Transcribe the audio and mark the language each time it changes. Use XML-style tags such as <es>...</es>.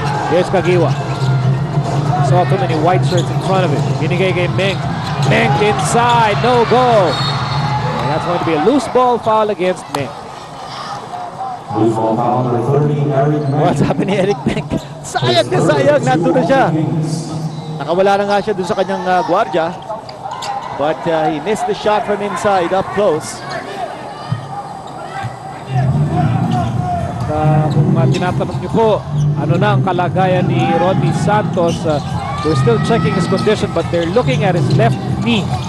<en>Here's Kagiwa. Saw too many white shirts in front of him.</en> <tl>Binigay kay Meng.</tl> <en>Meng inside, no go. And that's going to be a loose ball foul against Meng. Loose ball foul number 30, Eric Meng. What's happened ni Eric Meng?</en> <tl>Sayang na sayang, nandun na siya. Nakawala na nga siya dun sa kanyang gwardiya.</tl> <en>But he missed the shot from inside, up close.</en> <tl>tinatanong niyo po, ano na ang kalagayan ni Rodney Santos,</tl> <en>they're still checking his condition but they're looking at his left knee.</en>